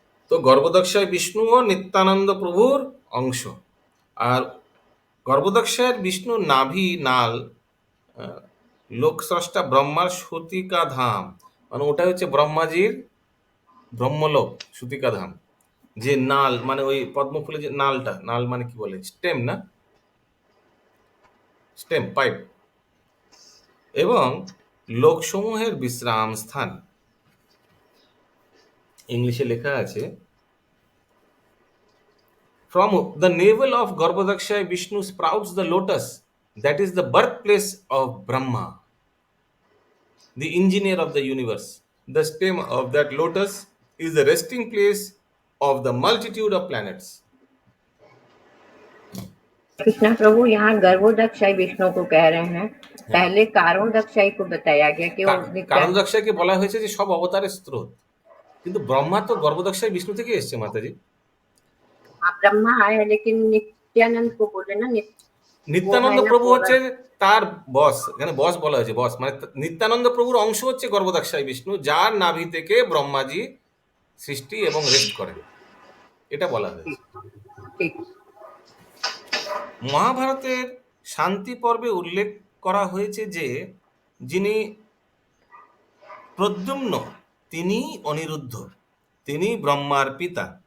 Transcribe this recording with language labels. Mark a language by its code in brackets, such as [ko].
[bn] তো গর্ভদক্ষায় বিষ্ণুও নিত্যানন্দ প্রভুর অংশ, আর গর্ভদক্ষায়ের বিষ্ণু নাভি নাল লোকস্রষ্টা ব্রহ্মার সুতিকা ধাম, মানে ওটা হচ্ছে ব্রহ্মাজির ব্রহ্মলোক সুতিকা ধাম। যে নাল মানে ওই পদ্মফুলের যে নালটা, নাল মানে কি বলে, স্টেম না, স্টেম পাইপ, এবং লোকসমূহের বিশ্রাম স্থান। ইংলিশে লেখা আছে [en] from the navel of Garbhodakshaya Vishnu sprouts the lotus, that is the birthplace of Brahma, the engineer of the universe. The stem of that lotus is the resting place of the multitude of planets. [hi] Krishna प्रभु यहाँ गर्भोदक्षाई विष्णु को कह रहे हैं, पहले कारोदक्षाई को बताया गया कि वो [bn] কারণদক্ষাকে বলা হয়েছে যে সব অবতারের স্রোত, কিন্তু ব্রহ্মা তো গর্ভদক্ষায় বিষ্ণু থেকে এসছে মাতাজি। [hi] हाँ, ब्रह्मा आया लेकिन नित्यानंद को बोले ना [bn] নিত্যানন্দ প্রভু হচ্ছে তার বস, এখানে বস বলা হয়েছে, বস মানে নিত্যানন্দ প্রভুর অংশ হচ্ছে গর্ভদক্ষায় বিষ্ণু, যার নাভি থেকে ব্রহ্মাজি সৃষ্টি এবং রেস্ট করেন, এটা বলা হয়েছে। [hi] ठीक। [bn] মহাভারতের শান্তি পর্বে উল্লেখ করা হয়েছে যে যিনি প্রদ্যুম্ন তিনি অনিরুদ্ধ, তিনি ব্রহ্মার পিতা।